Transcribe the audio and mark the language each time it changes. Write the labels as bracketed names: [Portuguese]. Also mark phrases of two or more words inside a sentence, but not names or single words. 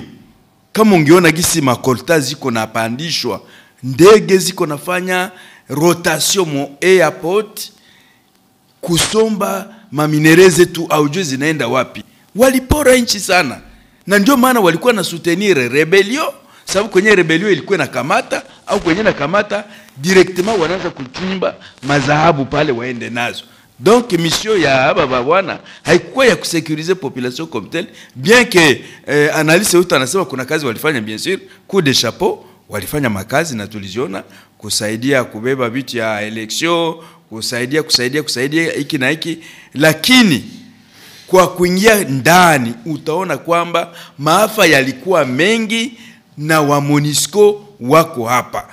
[Swahili] Kama ungeona gisi makolta ziko na pandishwa, ndege ziko nafanya rotation mo airport, kusomba maminereze tu aujue zinaenda wapi. Walipora nchi sana. Na ndio maana walikuwa na [French] soutenir rebellion, [Swahili] sababu kwenye rebellion ilikuwa na kamata au kwenye na kamata directement wanaanza kuchimba mazahabu pale waende nazo. Donc mission ya haba bwana haikuwa ya kusécuriser [French] population comme telle, bien que analyse [Swahili] yote anasema kuna kazi walifanya, [French] bien sûr coup de chapeau [Swahili] walifanya makazi na tuliziona, kusaidia kubeba vitu ya election, kusaidia hiki na hiki, lakini kwa kuingia ndani utaona kwamba maafa yalikuwa mengi na wa MONUSCO wako hapa.